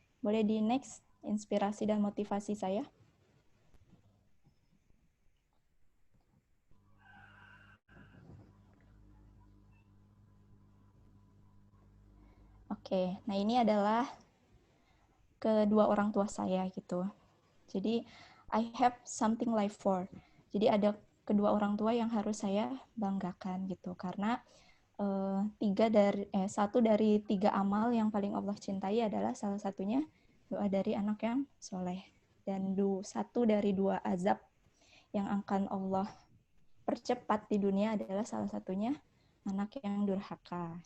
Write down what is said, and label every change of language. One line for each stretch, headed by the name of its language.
Indonesian: Boleh di next, inspirasi dan motivasi saya? Oke, nah ini adalah kedua orang tua saya gitu.
English: Jadi I have something life for.
Indonesian: Jadi ada kedua orang tua yang harus saya banggakan gitu, karena satu dari 3 amal yang paling Allah cintai adalah salah satunya doa dari anak yang soleh, dan satu dari 2 azab yang akan Allah percepat di dunia adalah salah satunya anak yang durhaka.